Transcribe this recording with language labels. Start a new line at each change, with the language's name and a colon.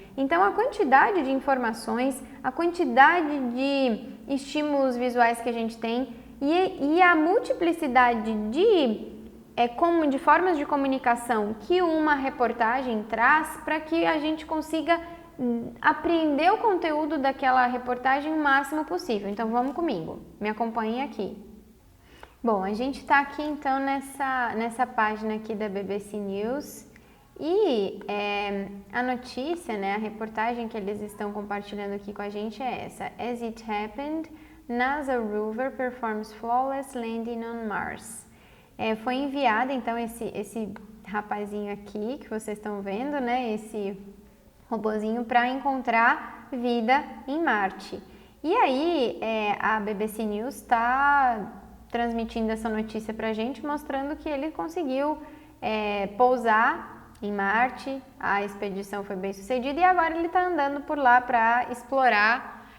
Portuguese: Então, a quantidade de informações, a quantidade de estímulos visuais que a gente tem e a multiplicidade de formas de comunicação que uma reportagem traz para que a gente consiga apreender o conteúdo daquela reportagem o máximo possível. Então, vamos comigo, me acompanhem aqui. Bom, a gente está aqui então nessa página aqui da BBC News e a notícia, né, a reportagem que eles estão compartilhando aqui com a gente é essa.
English: As it happened, NASA rover performs flawless landing on Mars.
Portuguese: Foi enviado então esse rapazinho aqui que vocês estão vendo, né, esse robozinho para encontrar vida em Marte. E aí a BBC News está transmitindo essa notícia pra gente, mostrando que ele conseguiu pousar em Marte, a expedição foi bem sucedida e agora ele está andando por lá para explorar.